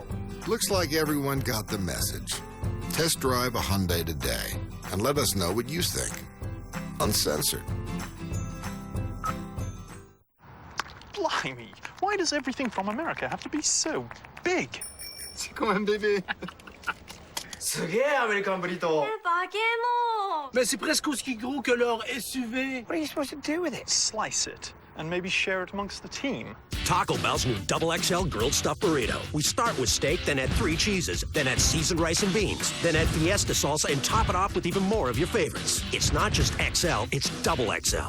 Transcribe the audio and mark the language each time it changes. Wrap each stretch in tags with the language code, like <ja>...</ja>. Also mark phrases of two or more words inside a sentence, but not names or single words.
<en>Looks like everyone got the message. Test drive a Hyundai today and let us know what you think. Uncensored. Blimey, why does everything from America have to be so big? Come on, baby.</en> <ja>すげえアメリカンブリトー。バケモン。</ja> <fr>Mais c'est presque aussi gros que leur SUV.</fr> <en>What are you supposed to do with it? Slice it and maybe share it amongst the team. Taco Bell's new Double XL grilled stuffed burrito. We start with steak, then add 3 cheeses, then add seasoned rice and beans, then add Fiesta salsa and top it off with even more of your favorites. It's not just XL, it's Double XL.</en>